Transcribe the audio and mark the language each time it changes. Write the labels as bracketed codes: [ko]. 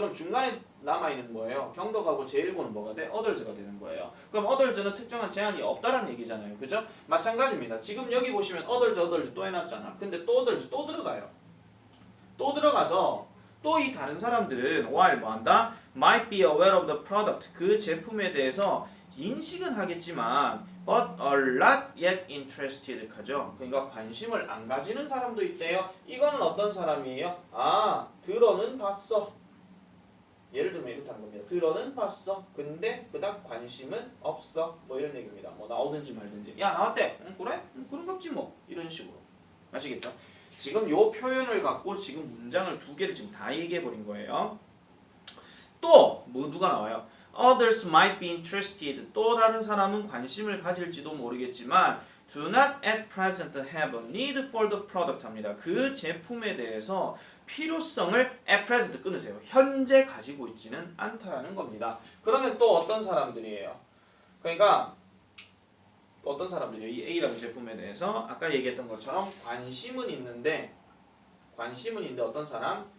[ko] 그럼 중간에 남아있는 거예요. 경덕하고 제일고는 뭐가 돼? others가 되는 거예요. 그럼 others는 특정한 제한이 없다라는 얘기잖아요. 그죠? 마찬가지입니다. 지금 여기 보시면 others 또 해놨잖아. 근데 또 others 또 들어가요. 또 들어가서 또 이 다른 사람들은 while 뭐한다? [en] might be aware of the product 그 제품에 대해서 인식은 하겠지만 but are not yet interested 하죠. [ko] 그러니까 관심을 안 가지는 사람도 있대요. 이거는 어떤 사람이에요? 아, 들어는 봤어. 예를 들면 이렇다는 겁니다. 들어는 봤어. 근데 그닥 관심은 없어. 뭐 이런 얘기입니다. 뭐 나오든지 말든지. 야 나왔대. 응, 그래? 응, 그런 거지 뭐. 이런 식으로. 아시겠죠? 지금 요 표현을 갖고 지금 문장을 두 개를 지금 다 얘기해 버린 거예요. 또 뭐 누가 나와요? [en] Others might be interested. 또 다른 사람은 관심을 가질지도 모르겠지만 do not at present have a need for the product 합니다. [ko] 그 제품에 대해서 필요성을 at present 끊으세요. 현재 가지고 있지는 않다라는 겁니다. 그러면 또 어떤 사람들이에요? 그러니까 어떤 사람들이에요? 이 A라는 제품에 대해서 아까 얘기했던 것처럼 관심은 있는데 어떤 사람?